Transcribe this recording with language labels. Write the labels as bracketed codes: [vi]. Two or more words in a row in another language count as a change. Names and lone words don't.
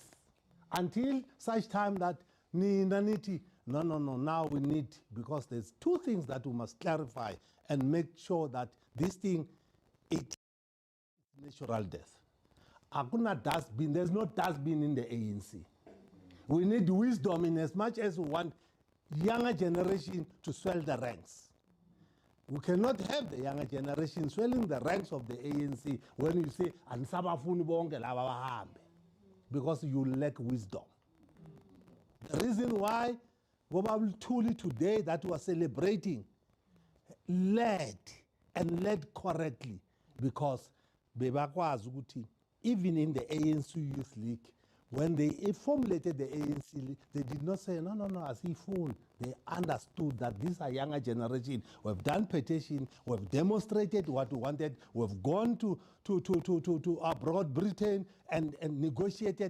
[en] Until such time that no, now we need, because there's two things that we must clarify and make sure that this thing, it is natural death. [zu] Hakuna dustbin. [en] There's no dustbin in the ANC. We need wisdom in as much as we want younger generation to swell the ranks. We cannot have the younger generation swelling the ranks of the ANC when you say, [zu] "Ansabafuni bonke laba bahambe," [en] because you lack wisdom. The reason why Luthuli today that we are celebrating led correctly, because [zu] bebakwazi ukuthi [en] even in the ANC Youth League, when they formulated the ANC, they did not say, no, asifuni. They understood that these are younger generation. We've done petition, we've demonstrated what we wanted, we've gone to abroad Britain and negotiated.